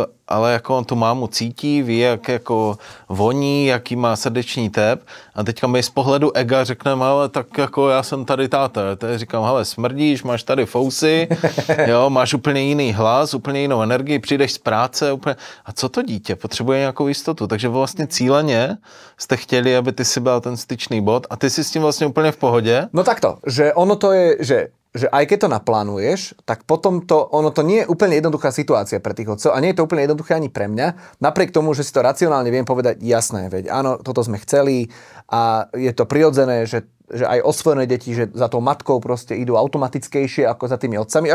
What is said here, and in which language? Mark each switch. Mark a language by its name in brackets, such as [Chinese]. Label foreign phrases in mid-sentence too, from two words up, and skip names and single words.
[Czech] ale jako on tu mámu cítí, ví, jak jako voní, jaký má srdeční tep a teďka my z pohledu ega řekneme, ale tak jako já jsem tady táta, já říkám, hele, smrdíš, máš tady fousy, jo, máš úplně jiný hlas, úplně jinou energii, přijdeš z práce, úplně, a co to dítě, potřebuje nějakou jistotu, takže vlastně cíleně jste chtěli, aby ty si byl ten styčný bod a ty si s tím vlastně úplně v pohodě. [Slovak] No takto, že ono to je, že aj keď to naplánuješ, tak potom ono to nie je úplne jednoduchá situácia pre tých otcov a nie je to úplne jednoduché ani pre mňa. Napriek tomu, že si to racionálne viem povedať, jasné, veď áno, toto sme chceli a je to prirodzené, že aj osvojené deti, že za tou matkou proste idú automatickejšie ako za tými otcami.